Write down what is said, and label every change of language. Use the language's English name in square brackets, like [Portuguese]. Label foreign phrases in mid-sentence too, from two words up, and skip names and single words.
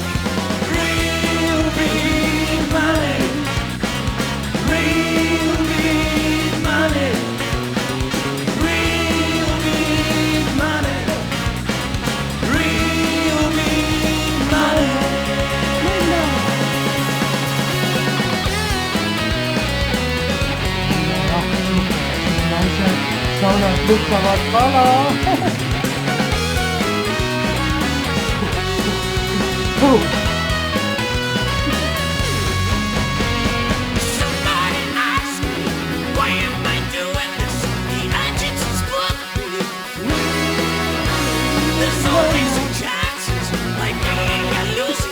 [English] Real big money. Real big money. Real big money. Real big money. [Estonian] Naised lükkavad kala. [English] Somebody ask me, why am I doing this? The agency's booked me. There's always some chances, like winning and losing.